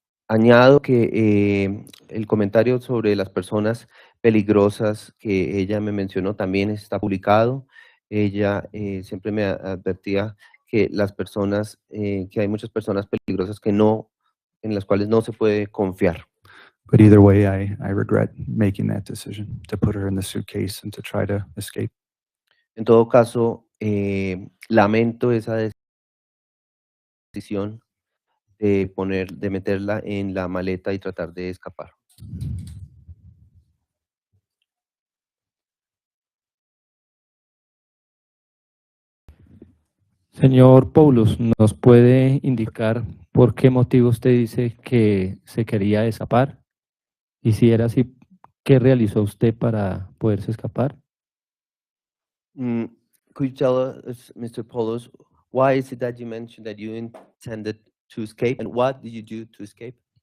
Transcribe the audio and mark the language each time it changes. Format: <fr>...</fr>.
<es>Añado que el comentario sobre las personas peligrosas que ella me mencionó también está publicado. Ella siempre me advertía que que hay muchas personas peligrosas en las cuales no se puede confiar.</es> <en>But either way, I regret making that decision to put her in the suitcase and to try to escape.</en> <es>En todo caso, lamento esa decisión de meterla en la maleta y tratar de escapar. Señor Poulos, ¿nos puede indicar por qué motivo usted dice que se quería escapar? Y si era así, ¿qué realizó usted para poderse escapar?</es> <en>Could you tell us, Mr. Poulos, why is it that you mentioned that you intended to escape, and what did you do to escape?</en>